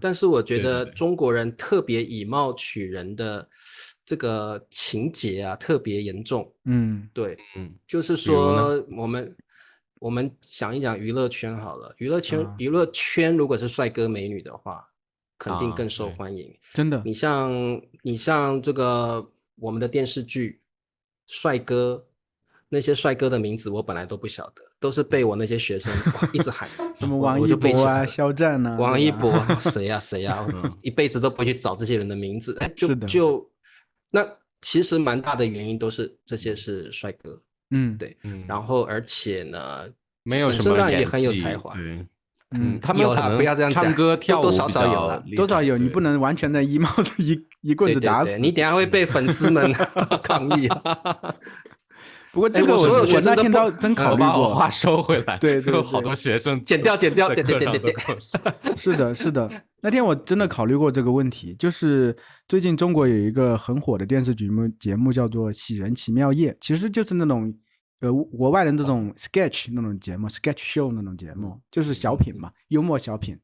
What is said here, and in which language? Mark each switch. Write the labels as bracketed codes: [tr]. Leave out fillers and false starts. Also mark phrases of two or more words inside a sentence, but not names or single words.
[zh] 但是我覺得中國人特別以貌取人的這個情節啊特別嚴重。对，就是說我們想一想娛樂圈好了，娛樂圈如果是帥哥美女的話，肯定更受歡迎。真的，你像這個我們的電視劇帥哥，那些帥哥的名字我本來都不曉得，都是被我那些學生一直喊什麼王一博啊、肖戰啊、王一博誰啊，一輩子都不會去找這些人的名字。那其實蠻大的原因都是這些是帥哥。對，然後而且呢，沒有什麼演技，也很有才華。他们可能不要這樣講，唱歌跳舞多少有了，多少有，你不能完全的一帽子一棍子打死。對，你等一下會被粉絲們抗議。不過這個所有學生那天到真考慮過，把我話收回來。对，有好多學生剪掉，對。是的，那天我真的考慮過這個問題，就是最近中國有一個很火的電視節目叫做《喜人奇妙夜》，其實就是那種國外的那種 sketch 那種節目， [en] sketch show [zh] 那種節目，就是小品嘛，幽默小品。